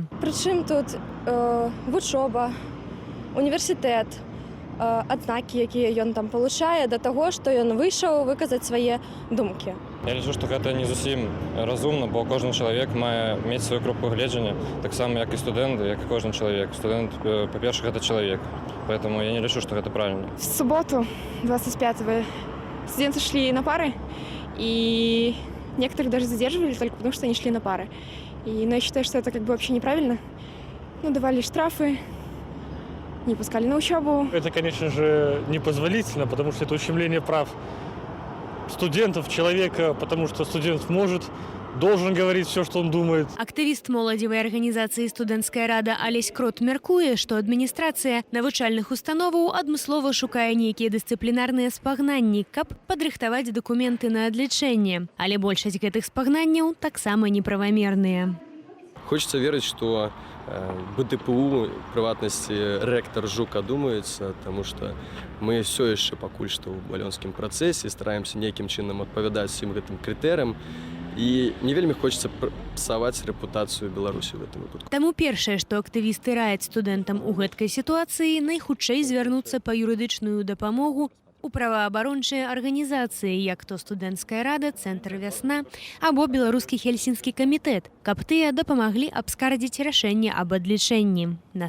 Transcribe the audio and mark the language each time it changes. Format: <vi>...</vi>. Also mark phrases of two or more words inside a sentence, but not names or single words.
<be>Прычым тут вучоба, універсітэт, адзнакі, якія ён там получае, да таго, што ён выйшаў выказаць свае думкі. Я лічу, што гэта не зусім разумна, бо кожны чалавек мае мець сваю кропку гледжання, таксама як і студэнт, як і кожны чалавек. Студэнт, па-першых, гэта чалавек, поэтому я не лічу, што гэта правильно.</be> <ru>В субботу, 25-го, студенты шли на пары, и некоторых даже задерживали только потому, что они шли на пары. Но я считаю, что это как бы вообще неправильно. Ну, давали штрафы, не пускали на учебу. Это, конечно же, непозволительно, потому что это ущемление прав студентов, человека, потому что студент должен говорить все, что он думает.</ru> <be>Актывіст моладзевай арганізацыі «Студэнцкая рада» Алесь Крот мяркуе, што адміністрацыя навучальных установаў адмыслова шукае нейкія дысцыплінарныя спагнанні, каб падрыхтаваць дакументы на адлічэнне. Але большасць гэтых спагнанняў таксама неправамерныя.</be> <ru>Хочется верить, что</ru> <be>БДПУ, прыватнасці рэктар Жук адумаюцца,</be> <ru>потому что мы все</ru> <be>яшчэ пакуль што ў балёнскім працэсе стараемся нейкім чынам адпавядаць усім гэтым крытэрыям. І не вельмі хочацца псаваць рэпутацыю Беларусі ў гэтым выпадку. Таму першае, што актывісты раяць студэнтам у гэткай сітуацыі, найхутчэй звярнуцца па юрыдычную дапамогу у праваабарончыя арганізацыі, як то «Студэнцкая рада», «Цэнтр Вясна» або «Беларускі хельсінскі камітэт», каб тыя дапамаглі абскардзіць рашэнне аб адлічэнні.</be>